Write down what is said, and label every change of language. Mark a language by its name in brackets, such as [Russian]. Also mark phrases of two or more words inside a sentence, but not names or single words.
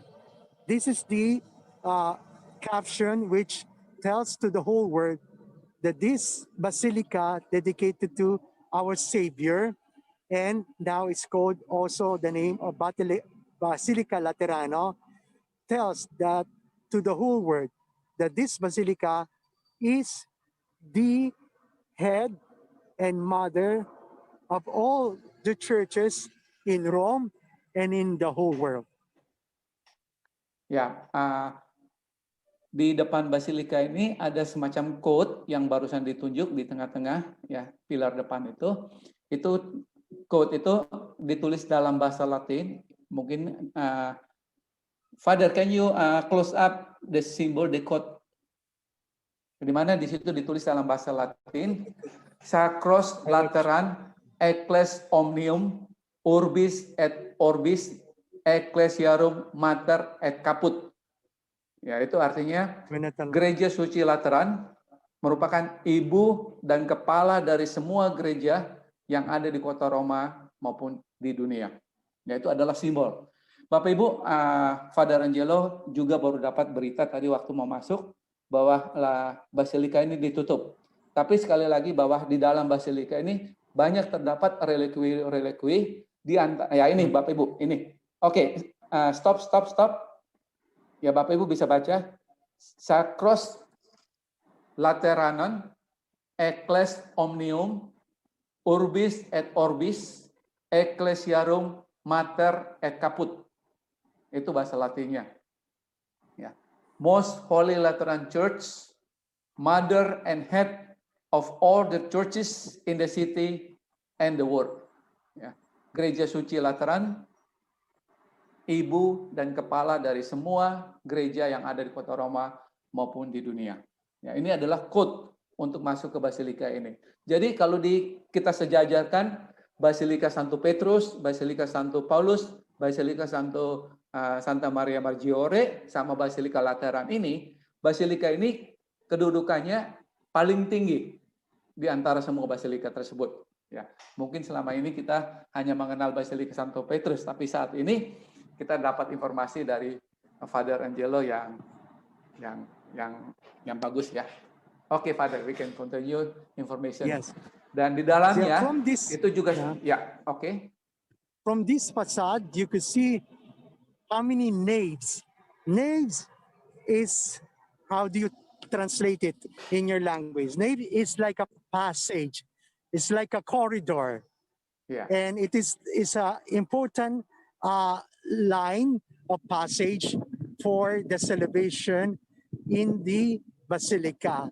[English] This is the caption which tells to the whole world that this basilica dedicated to our Savior, and now it's called also the name of Basilica Laterano, tells that to the whole world that this basilica is the head and mother of all the churches in Rome and in the whole world. [Indonesian] Ya, di depan basilika ini ada semacam quote yang barusan ditunjuk di tengah-tengah, ya, pilar depan itu. Itu quote itu ditulis dalam bahasa Latin. [English] Mungkin Father, can you close up the symbol, the quote? [Indonesian] Di mana di situ ditulis dalam bahasa Latin, [Latin] Sacros Lateran Eccles Omnium Urbis et Orbis Ecclesiarum Mater et Caput. [Indonesian] Ya, itu artinya Gereja Suci Lateran merupakan ibu dan kepala dari semua gereja yang ada di kota Roma maupun di dunia. Ya, itu adalah simbol. Bapak Ibu, Father Angelo juga baru dapat berita tadi waktu mau masuk bahwa basilika ini ditutup. Tapi sekali lagi bahwa di dalam basilika ini banyak terdapat relikwi di antara, ya ini Bapak Ibu, ini. Oke, stop. Ya Bapak Ibu bisa baca. [Latin] Sacros Lateranon Eccles Omnium Urbis et Orbis Ecclesiarum Mater et Caput. [Indonesian] Itu bahasa Latinnya. Ya. [English] Most Holy Lateran Church, Mother and Head of all the churches in the city and the world. [Indonesian] Ya. Gereja Suci Lateran, ibu dan kepala dari semua gereja yang ada di kota Roma maupun di dunia. Ya, ini adalah quote untuk masuk ke basilika ini. Jadi kalau kita sejajarkan Basilika Santo Petrus, Basilika Santo Paulus, Basilika Santa Maria Maggiore sama Basilika Lateran ini, basilika ini kedudukannya paling tinggi di antara semua basilika tersebut. Ya, mungkin selama ini kita hanya mengenal Basilika Santo Petrus, tapi saat ini kita dapat informasi dari Father Angelo yang bagus ya. Oke, [English] Father, we can continue information. Yes. [Indonesian] Dan di dalamnya [English] from this, [Indonesian] itu juga ya, oke. [English] From this facade, you could see how many naves. Naves is, how do you translate it in your language? Nave is like a passage. It's like a corridor. Yeah. And it is an important line of passage for the celebration in the basilica.